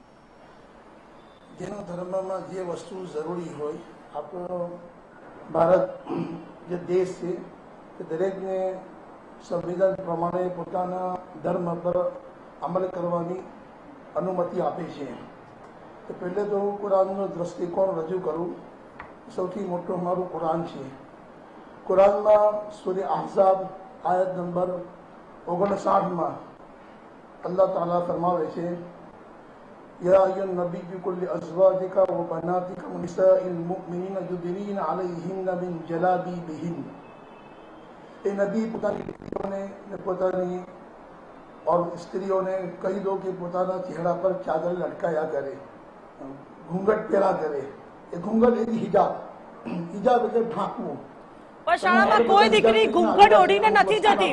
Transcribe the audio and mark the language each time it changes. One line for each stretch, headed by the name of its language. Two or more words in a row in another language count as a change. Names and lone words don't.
Gujarati: જેનો ધર્મમાં જે વસ્તુ જરૂરી હોય, આપણો ભારત જે દેશ છે તે દરેકને સંવિધાન પ્રમાણે પોતાના ધર્મ પર અમલ કરવાની અનુમતિ આપે છે. તો પહેલે તો હું કુરાનનો દ્રષ્ટિકોણ રજૂ કરું. સૌથી મોટું મારું કુરાન છે. કુરાનમાં સૂરહ અહઝાબ આયત નંબર 59 અલ્લાહ તાલા ફરમાવે છે,
Arabic: يا أيها النبي قل أزواجك و بناتك و نساء المؤمنين يدنين عليهن من جلابيبهن.
Gujarati: એ નબી પોતાની દીકરીઓને ને પોતાની और સ્ત્રીઓને કહી દો કે પોતાના ચહેરા પર ચાદર લટકાયા કરે, ઘૂંઘટ પહેરા કરે. એ ઘૂંઘટ એટલે હિજાબ. હિજાબ એટલે ઢાંકવું. પણ શાળામાં કોઈ દીકરી ઘૂંઘટ ઓઢીને નથી જતી.